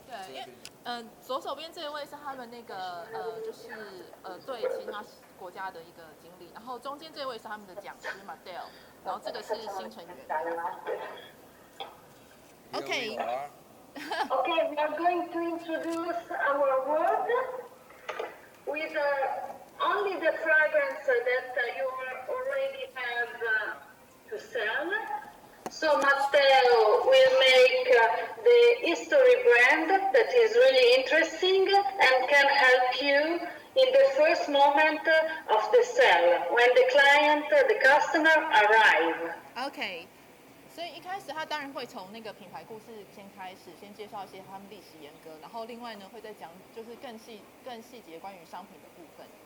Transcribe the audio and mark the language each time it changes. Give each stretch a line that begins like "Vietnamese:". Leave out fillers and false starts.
Chinese: 对，因为左手边这一位是他们那个就是对其他国家的一个经理，然后中间这位是他们的讲师 Marcel， 然后这个是新成员。
English: Okay. Okay, we are going to introduce our work with only the fragrance that you already have to sell. So Matteo will make the history brand that is really interesting and can help you in the first moment of the sale, when the client, the customer arrive.
Chinese: OK， 所以一开始他当然会从那个品牌故事先开始，先介绍一些他们历史沿革，然后另外呢会再讲就是更细节关于商品的部分。